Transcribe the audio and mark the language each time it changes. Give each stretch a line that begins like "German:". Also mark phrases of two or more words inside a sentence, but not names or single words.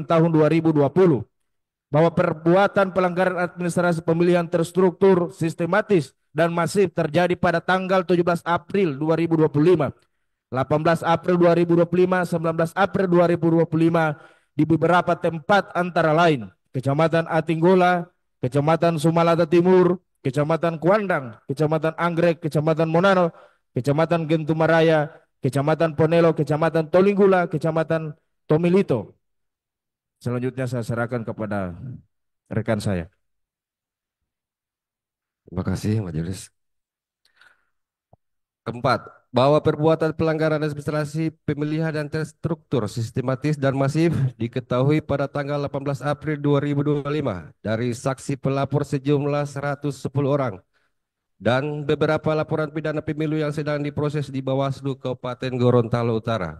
Indonesian: Tahun 2020, bahwa perbuatan pelanggaran administrasi pemilihan terstruktur, sistematis, dan masif terjadi pada tanggal 17 April 2025, 18 April 2025, 19 April 2025 di beberapa tempat antara lain Kecamatan Atinggola, Kecamatan Sumalata Timur, Kecamatan Kuandang, Kecamatan Anggrek, Kecamatan Monano, Kecamatan Gentumaraya, Kecamatan Ponelo, Kecamatan Tolinggula, Kecamatan Tomilito. Selanjutnya saya serahkan kepada rekan saya. Terima kasih Majelis. Keempat, bahwa perbuatan pelanggaran administrasi pemilihan dan terstruktur sistematis dan masif diketahui pada tanggal 18 April 2025 dari saksi pelapor sejumlah 110 orang dan beberapa laporan pidana pemilu yang sedang diproses di Bawaslu Kabupaten Gorontalo Utara.